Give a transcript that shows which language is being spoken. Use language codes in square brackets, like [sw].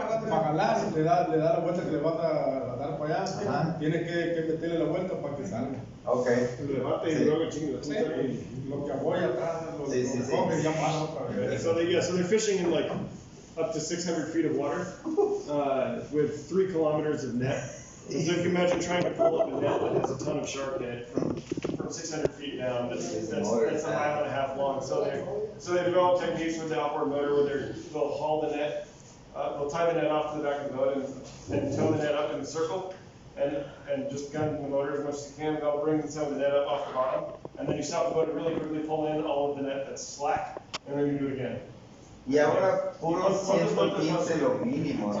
[es] Para jalar, le da la vuelta que le van a dar para allá. Tienes que meterle la vuelta para que salga. Ok. Y luego chingo. Lo que apoya atrás, lo coge y ya para otra vez. [en] So they're fishing in like up to 600 feet of water with 3 kilometers of net. So if you imagine trying to pull up a net that has a ton of shark in it from 600 feet down, that's a mile and a half long. So they develop techniques with the outboard motor where they'll haul the net, they'll tie the net off to the back of the boat and tow the net up in a circle and just gun the motor as much as you can. That'll bring some of the net up off the bottom. And then you stop the boat and really quickly pull in all of the net that's slack, and then you do it again. [es] Y ahora puro 115 lo mínimo, ¿no?